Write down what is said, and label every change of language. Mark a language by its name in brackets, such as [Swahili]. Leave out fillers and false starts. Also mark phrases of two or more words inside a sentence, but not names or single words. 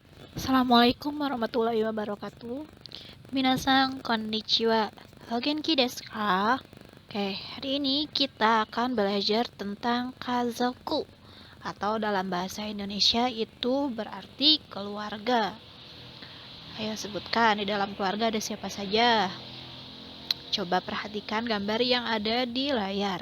[Arabic] السلام عليكم ورحمة الله وبركاته. [Japanese] 皆さんこんにちは. お元気ですか? [Indonesian] Oke, hari ini kita akan belajar tentang kazoku atau dalam bahasa Indonesia itu berarti keluarga. Ayo sebutkan di dalam keluarga ada siapa saja. Coba perhatikan gambar yang ada di layar.